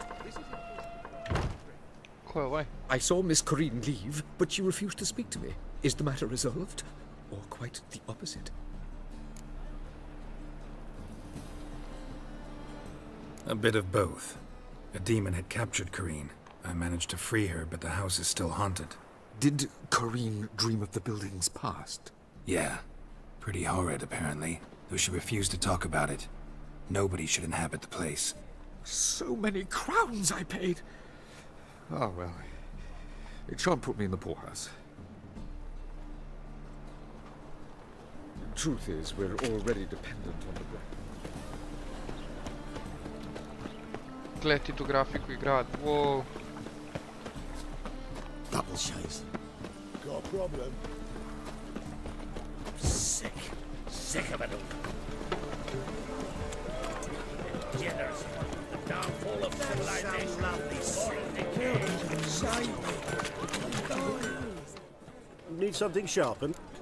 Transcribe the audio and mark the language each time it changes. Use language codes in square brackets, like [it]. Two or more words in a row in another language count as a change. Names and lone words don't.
[sr] Ko je ovaj? [en] I saw Miss Corinne leave, but she refused to speak to me. Is the matter resolved? Or quite the opposite? A bit of both. A demon had captured Corinne. I managed to free her, but the house is still haunted. Did Corinne dream of the building's past? Yeah. Pretty horrid, apparently, though she refused to talk about it. Nobody should inhabit the place. So many crowns I paid! Ah, well, it shan't put me in the poorhouse. Truth is, we're already dependent on the black. [sr] Gledajte tu grafiku i grad. [en] Wow. Double chase. Got a problem? Sick. Sick of it all. Jitters. The downfall of civilization. Need something sharpened?